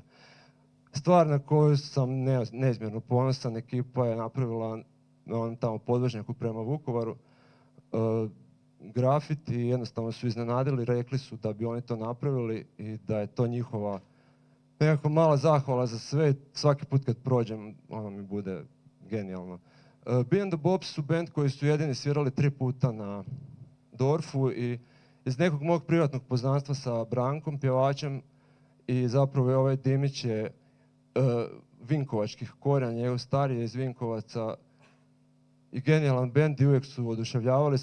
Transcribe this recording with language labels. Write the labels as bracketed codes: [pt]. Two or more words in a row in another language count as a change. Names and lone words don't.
[hr] Stvar na koju sam neizmjerno ponosan, ekipa je napravila na onom tamo podvožnjaku prema Vukovaru. grafiti i jednostavno su iznenadili, rekli su da bi oni to napravili i da je to njihova nekako mala zahvala za sve. Svaki put kad prođem, ono mi bude genijalno. Be and the Bobs su band koji su jedini svirali 3 puta na Dorfu i iz nekog mog privatnog poznanstva sa Brankom, pjevačem, i zapravo je ovaj Dimić je vinkovačkih korijena, njegov stariji je iz Vinkovaca i genijalan band i uvijek su oduševljavali.